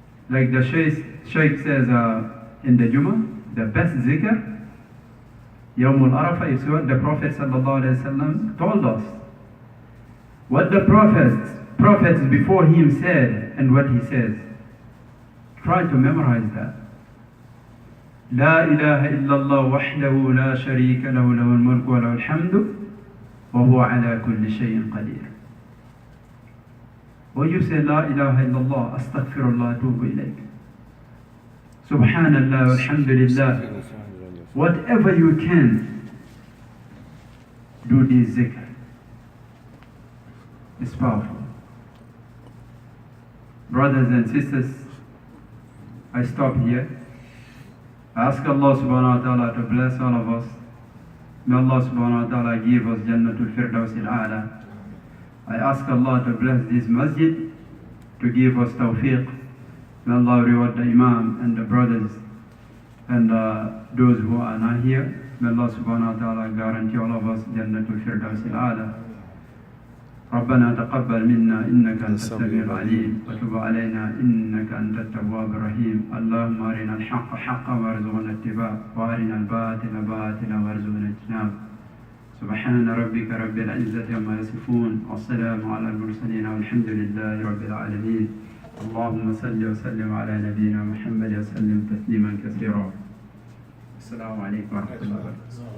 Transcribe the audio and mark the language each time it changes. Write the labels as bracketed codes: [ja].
[en] Like the Shaykh says in the Jummah, the best zikr, Yawmul Arafah, is what the Prophet ﷺ told us. What the prophets before him said and what he says. Try to memorize that. [ar] لا إله إلا الله وحده لا شريك له له الملك وله الحمد وهو على كل شيء قدير. [en] Or you say [ar] لا إله إلا الله أستغفر الله أتوب إليك. سبحان الله والحمد لله. [en] Whatever you can, do this zikr. It's powerful. Brothers and sisters, I stop here. I ask Allah subhanahu wa ta'ala to bless all of us. May Allah subhanahu wa ta'ala give us Jannatul Firdaus al-A'la. I ask Allah to bless this masjid, to give us tawfiq. May Allah reward the Imam and the brothers and those who are not here. May Allah subhanahu wa ta'ala guarantee all of us Jannatul Firdaus al-A'la. [ar] ربنا تقبل منا إنك أنت السميع العليم وتب علينا إنك أنت التواب الرحيم اللهم أرنا الحق حقا وارزقنا اتباعه وأرنا الباطل باطلا وارزقنا اجتنابه سبحان ربك رب العزة عما يصفون والسلام على المرسلين والحمد لله رب العالمين اللهم صل وسلم على نبينا محمد وسلم تسليما كثيرا السلام عليكم ورحمة الله وبركاته.